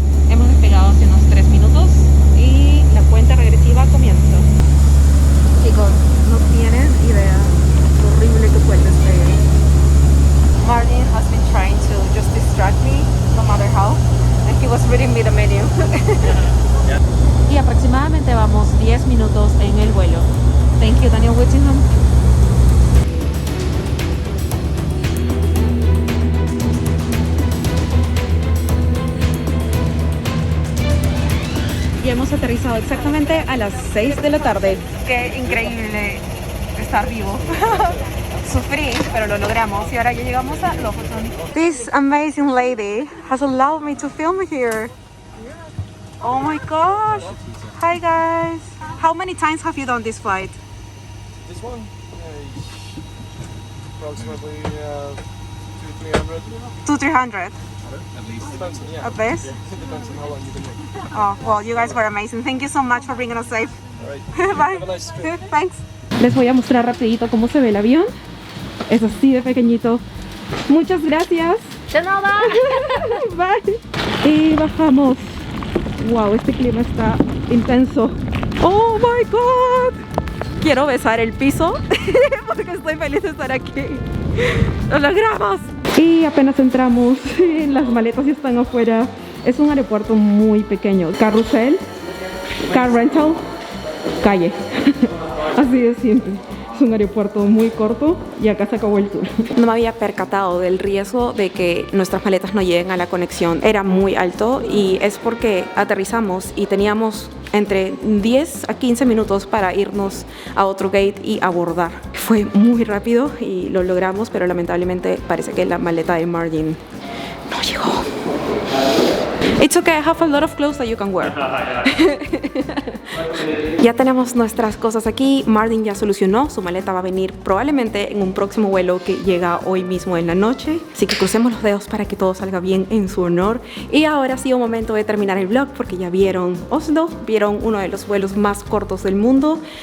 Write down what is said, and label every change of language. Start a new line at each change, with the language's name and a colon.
Spanish: Hemos despegado hace unos 3 minutos y la cuenta regresiva comienza. Chicos, no tienen idea lo horrible que fue el despegue.
English: Martin has been trying to just distract me, no matter how, and he was reading me the menu.
Spanish: Y aproximadamente vamos 10 minutos en el vuelo.
English: Thank you, Daniel Whittingham.
Spanish: Y hemos aterrizado exactamente a las 6 de la tarde. Qué increíble estar vivo. Sufrí, pero lo logramos y ahora ya llegamos a Lofoten.
English: This amazing lady has allowed me to film here. Oh my gosh. Hi guys. How many times have you done this flight? This one, approximately 200-300. 200-300 At least. Depends, yeah. at least? It depends on how long you've been here. Oh, well, you guys were amazing. Thank you so much for bringing us safe. All right. Bye. Have a nice trip. Thanks.
Spanish: Les voy a mostrar rapidito cómo se ve el avión. Es así de pequeñito. Muchas gracias. De nada. Bye. Y bajamos. Wow, este clima está intenso.
English: Oh my god.
Spanish: Quiero besar el piso porque estoy feliz de estar aquí. ¡Lo logramos! Y apenas entramos, las maletas ya están afuera. Es un aeropuerto muy pequeño. Carrusel,
English: car rental,
Spanish: calle. Así de simple. Es un aeropuerto muy corto y acá se acabó el tour. No me había percatado del riesgo de que nuestras maletas no lleguen a la conexión. Era muy alto y es porque aterrizamos y teníamos entre 10 a 15 minutos para irnos a otro gate y abordar. Fue muy rápido y lo logramos, pero lamentablemente parece que la maleta de Martin no llegó.
English: It's okay, I have a lot of clothes that you can wear.
Spanish: Ya tenemos nuestras cosas aquí. Martin ya solucionó, su maleta va a venir probablemente en un próximo vuelo que llega hoy mismo en la noche. Así que crucemos los dedos para que todo salga bien en su honor. Y ahora sí, un momento de terminar el vlog porque ya vieron Oslo, vieron uno de los vuelos más cortos del mundo.